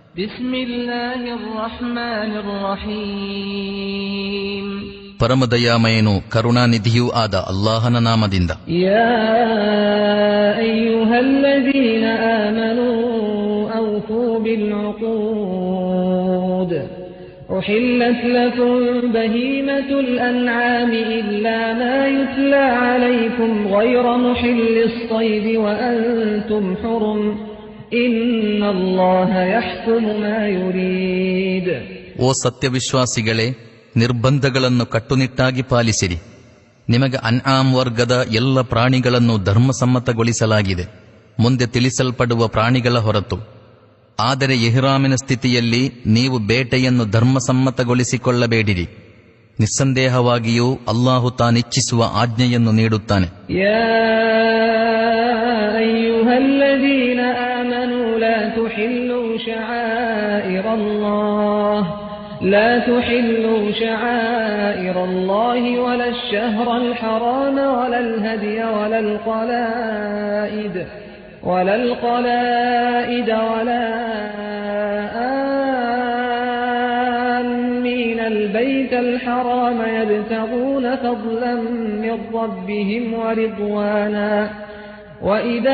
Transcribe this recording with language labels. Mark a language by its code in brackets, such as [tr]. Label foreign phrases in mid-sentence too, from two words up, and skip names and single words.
[ar] بسم الله الرحمن الرحيم. [kn] ಪರಮದಯಾಮಯನು ಕರುಣಾನಿಧಿಯೂ ಆದ ಅಲ್ಲಾಹನ ನಾಮದಿಂದ. [ar] يا أيها الذين آمنوا أوفوا بالعقود أحلت لكم بهيمة الأنعام إلا ما يتلى عليكم غير محل الصيد وأنتم حرم إن الله يحكم ما يريد. [kn] ಓ ಸತ್ಯವಿಶ್ವಾಸಿಗಳೇ, ನಿರ್ಬಂಧಗಳನ್ನು ಕಟ್ಟುನಿಟ್ಟಾಗಿ ಪಾಲಿಸಿರಿ. ನಿಮಗೆ ಅನ್ಆಮ್ ವರ್ಗದ ಎಲ್ಲ ಪ್ರಾಣಿಗಳನ್ನು ಧರ್ಮಸಮ್ಮತಗೊಳಿಸಲಾಗಿದೆ, ಮುಂದೆ ತಿಳಿಸಲ್ಪಡುವ ಪ್ರಾಣಿಗಳ ಹೊರತು. ಆದರೆ ಇಹ್ರಾಮಿನ ಸ್ಥಿತಿಯಲ್ಲಿ ನೀವು ಬೇಟೆಯನ್ನು ಧರ್ಮಸಮ್ಮತಗೊಳಿಸಿಕೊಳ್ಳಬೇಡಿರಿ. ನಿಸ್ಸಂದೇಹವಾಗಿಯೂ ಅಲ್ಲಾಹು ತಾನಿಚ್ಛಿಸುವ ಆಜ್ಞೆಯನ್ನು ನೀಡುತ್ತಾನೆ. [ar] يا أيها الذين آمنوا لا تحلوا شعائر الله ولا الشهر الحرام ولا الهدي ولا القلائد ولا آمين البيت الحرام يبتغون فضلا من ربهم ورضوانا وإذا